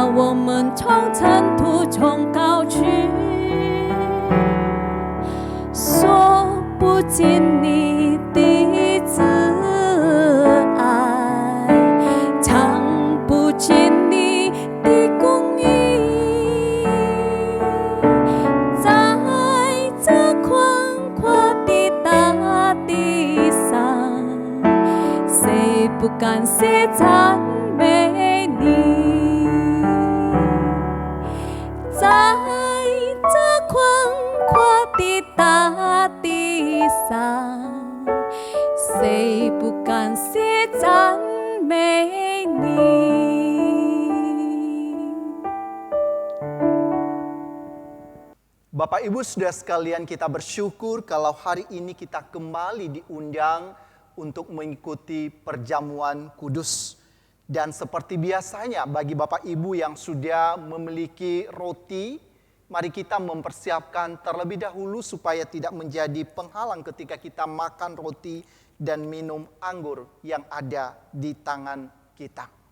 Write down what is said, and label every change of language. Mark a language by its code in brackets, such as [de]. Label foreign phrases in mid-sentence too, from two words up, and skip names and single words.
[zh] 我们从尘土中高举，说不尽你的慈爱，唱不尽你的公义，在这宽阔的大地上，谁不感谢赞美你？在这宽阔的大地上，谁不感谢赞美你？ [id] Bapak Ibu Saudara sekalian, kita bersyukur kalau hari ini kita kembali diundang untuk mengikuti perjamuan kudus. Dan seperti biasanya bagi Bapak Ibu yang sudah memiliki roti, mari kita mempersiapkan terlebih dahulu supaya tidak menjadi penghalang ketika kita makan roti dan minum anggur yang ada di tangan kita.